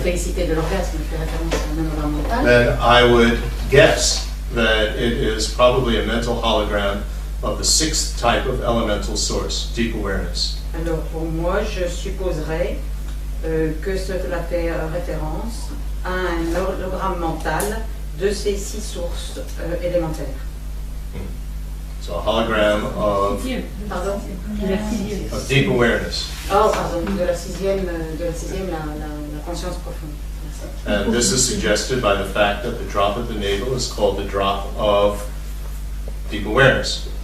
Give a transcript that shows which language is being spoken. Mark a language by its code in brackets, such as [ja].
[fr] félicité de l'orgasme fait référence à un hologramme mental, [en] then I would guess that it is probably a mental hologram of the 6th type of elemental source, deep awareness. [fr] alors pour moi, je supposerais que cela fait référence à un hologramme mental de ces 6 sources élémentaires. [en] So a hologram [fr] Pardon? [en] of deep awareness. [fr] Oh, pardon, de la sixième, la conscience profonde. Merci. [en] And this is suggested by the fact that the drop of the navel is called the drop of deep awareness.